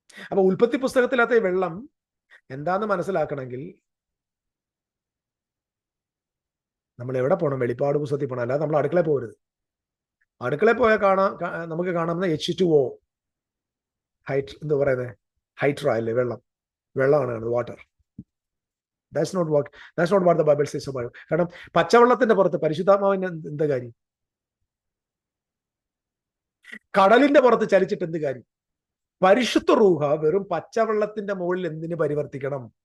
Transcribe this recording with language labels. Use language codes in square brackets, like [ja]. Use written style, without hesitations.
[ml] അപ്പൊ ഉൽപ്പത്തി പുസ്തകത്തിലത്തെ വെള്ളം എന്താന്ന് മനസ്സിലാക്കണമെങ്കിൽ നമ്മൾ എവിടെ പോകണം? വെളിപ്പാട് പുസ്തകത്തിൽ പോകണം, അല്ലാതെ നമ്മൾ അടുക്കളയിൽ പോകരുത്. അടുക്കളയിൽ പോയാൽ നമുക്ക് കാണാവുന്ന H2O, എന്താ പറയുന്നത്, ഹൈഡ്ര അല്ലേ, വെള്ളമാണ് water. [en] That's not what the Bible says about it. [ml] കാരണം പച്ചവെള്ളത്തിന്റെ പുറത്ത് പരിശുദ്ധാത്മാവിന് എന്ത് കാര്യം? കടലിന്റെ പുറത്ത് ചലിച്ചിട്ട് എന്ത് കാര്യം? പരിശുദ്ധ റൂഹ വെറും പച്ചവെള്ളത്തിന്റെ മുകളിൽ എന്തിന് പരിവർത്തിക്കണം?